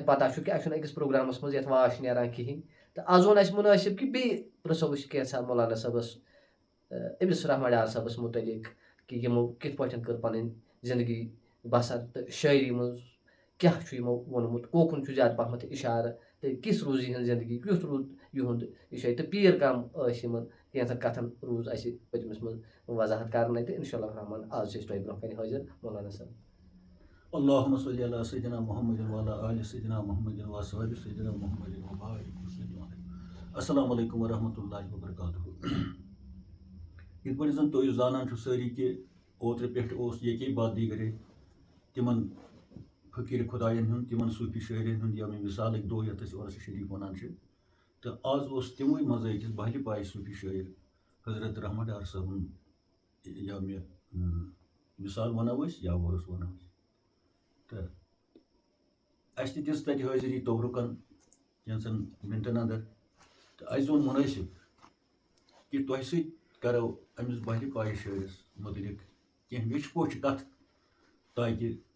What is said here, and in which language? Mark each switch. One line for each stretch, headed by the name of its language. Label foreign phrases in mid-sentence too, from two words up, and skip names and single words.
Kashmiri: پتہ چھُ کہِ اَسہِ چھُنہٕ أکِس پروگرامس منٛز یَتھ واش نیران کِہینۍ تہٕ آز ووٚن اَسہِ مُنٲسِب کہِ بیٚیہِ پرٛژھو أسۍ کینٛژھا مولانا صٲبس أمِس رحمت ڈار صٲبس مُتعلق کہِ یِمو کِتھ پٲٹھۍ کٔر پنٕنۍ زندگی بسر تہٕ شٲعری منٛز کیاہ چھُ یِمو ووٚنمُت کوکُن چھُ زیادٕ پہمتھ اِشارٕ تہٕ کِژھ روٗز یِہٕنٛز زندگی کیُتھ روٗد یِہُنٛد یہِ شٲعری تہٕ پیٖر کم ٲسۍ یِمن کینٛژن کتھن روٗز اَسہِ پٔتمِس منٛز وضاحت کرنَے تہٕ
Arabic: انشاء اللہ الرحمان
Kashmiri: آز چھِ أسۍ تۄہہِ برونٛہہ کنہِ حٲضِر مولانا صٲب.
Arabic: اللهم صل على سيدنا محمد وعلى آل سيدنا محمد وصحبه سيدنا محمد وبارك وسلم. السلام علیکم ورحمۃ اللہ وبرکاتہ.
Kashmiri: یِتھ پٲٹھۍ زن تُہۍ زانان چھِو سٲری کہِ اوترٕ پٮ۪ٹھ اوس ییٚکے باد دیٖگرے تِمن فقیٖر خۄدایَن ہُنٛد تِمن صوٗفی شٲعرن ہُنٛد یومہِ وِصالٕکۍ دۄہ یَتھ أسۍ عُرسہِ شریٖف وَنان چھِ تہٕ آز اوس تِموٕے منٛزٕ أکِس بہلہِ پایہِ صوٗفی شٲعر حضرت رحمت ڈار صٲبُن یومہِ وِصال وَنو أسۍ یا عُرُس وَنو أسۍ تہٕ اَسہِ تہِ دِژ تَتہِ حٲضری توبرُکن کینٛژن مِنٹن انٛدر تہٕ اَسہِ ووٚن مُنٲسِب کہِ تۄہہِ سۭتۍ کرو أمِس بہلہِ پایہِ شٲعرس مُتعلق کینٛہہ ویچھِ پوچھِ کتھ تاکہِ